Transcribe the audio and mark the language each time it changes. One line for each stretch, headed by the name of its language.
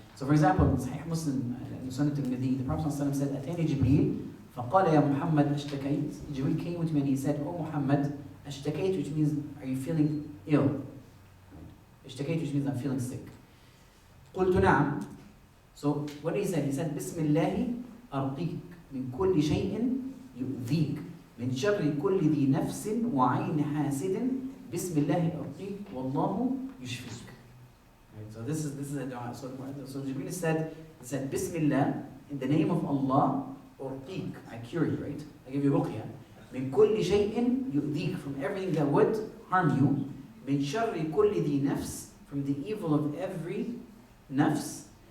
English: So for example, in Sahih Muslim, Sunnah al-Tirmidhi, the Prophet ﷺ said,
Arabic: أتاني جبريل فقال يا محمد اشتكيت.
English: Jibreel came to me and he said, Oh Muhammad, اشتكيت, which means, are you feeling ill? اشتكيت, which means I'm feeling sick.
Arabic: قلت نعم.
English: So what did he say? He said,
Arabic: بسم الله أرقيك من كل شيء يؤذيك من شر كل ذي نفس وعين حاسد بسم الله أرقيك والله يشفيك.
English: Right, so this is a dua. So Jibreel said, Bismillah, in the name of Allah, urqiq, I cure you, right? I give you ruqya.
Arabic: Min kulli shay'in yu'dhik,
English: from everything that would harm you.
Arabic: Min sharri kulli dhi nafs,
English: from the evil of every nafs.